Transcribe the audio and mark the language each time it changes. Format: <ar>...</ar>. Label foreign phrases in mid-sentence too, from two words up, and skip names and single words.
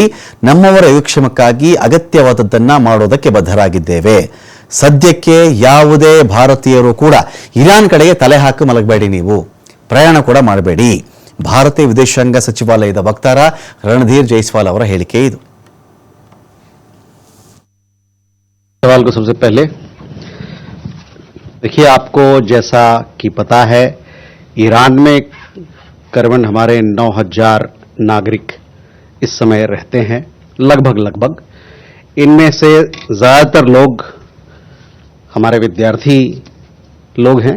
<kn>ನಮ್ಮವರ ಯೋಗಕ್ಷೇಮಕ್ಕಾಗಿ ಅಗತ್ಯವಾದದ್ದನ್ನು ಮಾಡೋದಕ್ಕೆ ಬದ್ಧರಾಗಿದ್ದೇವೆ. ಸದ್ಯಕ್ಕೆ ಯಾವುದೇ ಭಾರತೀಯರು ಕೂಡ ಇರಾನ್ ಕಡೆಗೆ ತಲೆ ಹಾಕಿ ಮಲಗಬೇಡಿ, ನೀವು ಪ್ರಯಾಣ ಕೂಡ ಮಾಡಬೇಡಿ. ಭಾರತೀಯ ವಿದೇಶಾಂಗ ಸಚಿವಾಲಯದ ವಕ್ತಾರ ರಣಧೀರ್ ಜೈಸ್ವಾಲ್ ಅವರ ಹೇಳಿಕೆ ಇದು.</kn> <hi>सवाल को सबसे पहले देखिए, आपको जैसा कि पता है ईरान में करीबन हमारे 9,000 नागरिक इस समय रहते हैं, लगभग इनमें से ज्यादातर लोग हमारे विद्यार्थी लोग हैं.</hi>